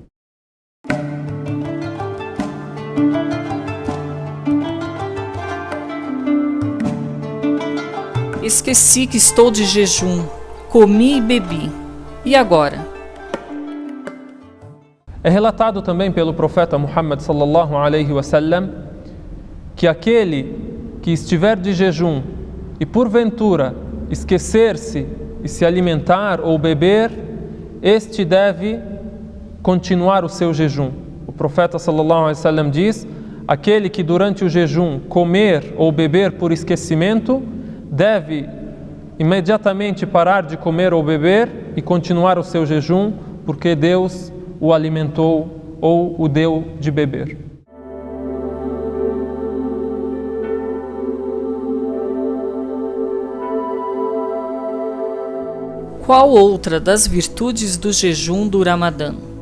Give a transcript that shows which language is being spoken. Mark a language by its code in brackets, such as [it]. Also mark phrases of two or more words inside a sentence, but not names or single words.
[pt] Esqueci que estou de jejum, comi e bebi. E agora? É relatado também pelo profeta Muhammad [ar] صلى الله عليه وسلم [pt] que aquele que estiver de jejum e porventura esquecer-se e se alimentar ou beber, este deve continuar o seu jejum. O profeta [ar] صلى الله عليه وسلم [pt] diz: aquele que durante o jejum comer ou beber por esquecimento, deve imediatamente parar de comer ou beber e continuar o seu jejum, porque Deus o alimentou ou o deu de beber. Qual outra das virtudes do jejum do Ramadã?